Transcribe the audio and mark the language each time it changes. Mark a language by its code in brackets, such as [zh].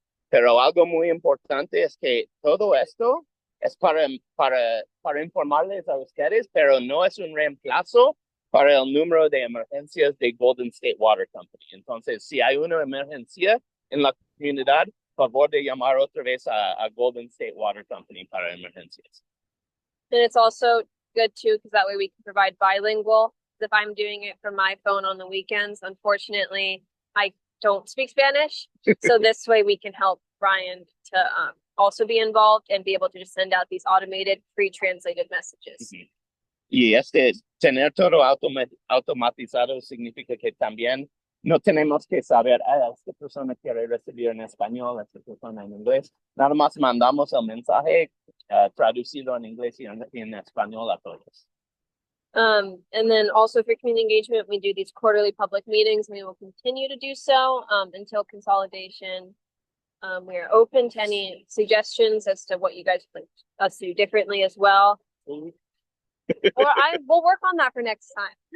[es] Pero algo muy importante es que todo esto es para informarles a ustedes, pero no es un reemplazo para el número de emergencias de Golden State Water Company. Entonces, si hay una emergencia en la comunidad, favor de llamar otra vez a Golden State Water Company para emergencias. [en] And it's also good too, because that way we can provide bilingual. If I'm doing it from my phone on the weekends, unfortunately, I don't speak Spanish. So this way we can help Brian to also be involved and be able to just send out these automated pre-translated messages. [es] Y tener todo automatizado significa que también no tenemos que saber, esta persona quiere recibir en español, esta persona en inglés. Nada más mandamos el mensaje traducido en inglés y en español a todos. [en] And then also for community engagement, we do these quarterly public meetings, and we will continue to do so until consolidation. We are open to any suggestions as to what you guys would like us to do differently as well. Or we'll work on that for next time.